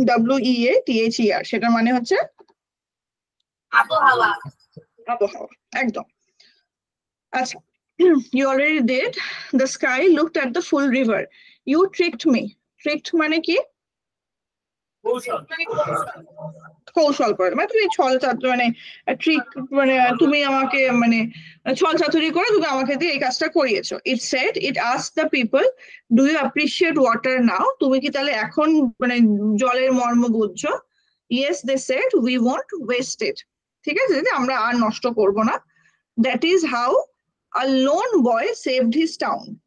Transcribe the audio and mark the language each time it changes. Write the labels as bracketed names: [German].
[Bangla] WEATHER, সেটা মানে হচ্ছে আবহাওয়া। আবহাওয়া, একদম। [English] আচ্ছা, you already did, the sky looked at the full river, you tricked me। [Bangla] tricked মানে কি? কৌশল করে, মানে তুমি ছল চাতুরি মানে ট্রিক, মানে তুমি আমাকে মানে ছল চাতুরি করে তুমি আমাকে দিয়ে এই কাজটা করিয়েছো। [English] it said, it asked the people, do you appreciate water now? [Bangla] তুমি কি তাহলে এখন মানে জলের মর্ম বুঝছো? [English] yes, they said, we won't waste it। [Bangla] ঠিক আছে, যে আমরা আর নষ্ট করব না। [English] that is how a lone boy saved his town।